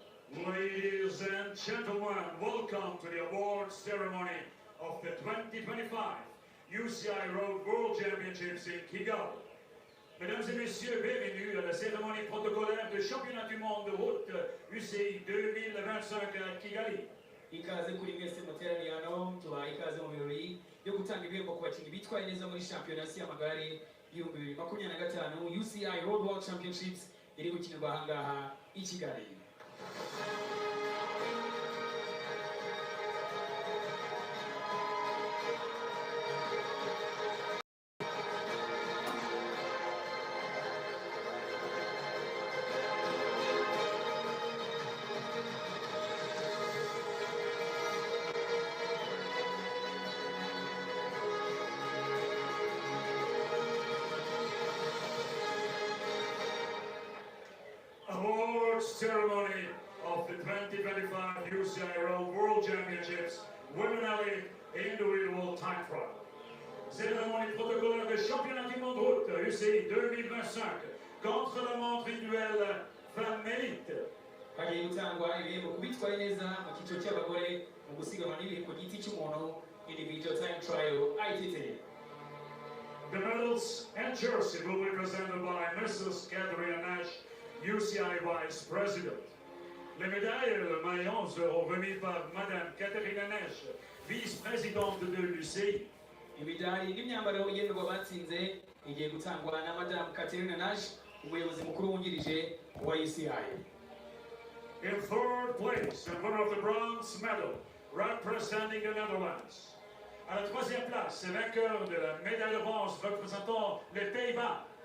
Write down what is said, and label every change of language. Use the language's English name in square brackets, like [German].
[English] Ladies and gentlemen, welcome to the awards ceremony of the 2025 UCI Road World Championships in Kigali. [French] Mesdames et messieurs, bienvenue à la cérémonie protocolaire de championnat du monde de route UCI 2025 à Kigali. [Kinyarwanda] Ikaze kuri mwese muteraniye hano, tubaha ikaze mu birori byo gutanga ibihembo ku bakinnyi bitwaye neza muri shampiyona y'amagare y'ibihumbi 2025 UCI Road World Championships iri gukinirwa ahangaha i Kigali. [English] Awards ceremony of the 2025 UCI Road World Championships Women Elite Individual Time Trial. [French] Cérémonie protocolaire de championnat du monde route UCI 2025 contre la montre individuelle femme élite. [Kinyarwanda] Hagiye gutangwa ibihembo ku bitwaye neza mu cyiciro cy'abagore mu gusiganwa n'ibihe ku giti cy'umuntu individual time trial ITT. [English] The medals and jersey will be presented by Mrs. Catherine Nash, UCI Vice President. [French] Les médailles et le maillot seront remis par Madame Catherine Nash, Vice-Présidente de l'UCI. [Kinyarwanda] Imidari n'imyambaro igenerwa abatsinze igiye gutangwa na Madame Catherine Nash, umuyobozi mukuru wungirije wa UCI. [English] In third place, and winner of the bronze medal, representing the Netherlands. [French] À la troisième place, vainqueur de la médaille de bronze représentant les Pays-Bas.